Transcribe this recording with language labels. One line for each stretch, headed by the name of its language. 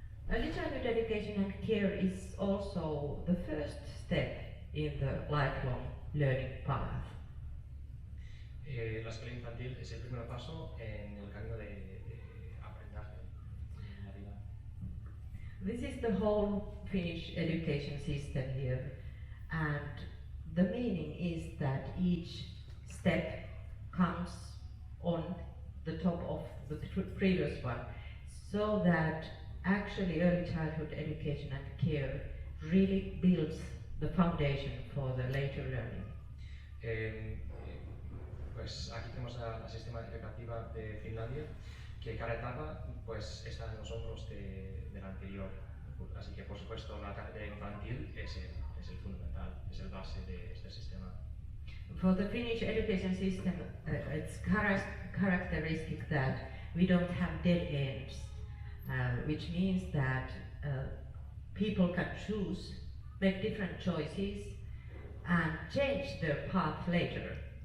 English: Early childhood education and care is also the first step in the lifelong learning path.
Spanish: La escuela infantil es el primer paso en el camino de aprendizaje en la vida.
English: This is the whole Finnish education system here, and the meaning is that each step comes on the top of the previous one, so that actually early childhood education and care really builds the foundation for the later learning.
Spanish: Pues aquí tenemos al sistema educativo de Finlandia, que cada etapa pues está en los hombros de la anterior. Así que por supuesto la etapa infantil es el fundamental, es el base de este sistema.
English: For the Finnish education system, it's characteristic that we don't have dead ends, which means that people can choose, make different choices, and change their path later.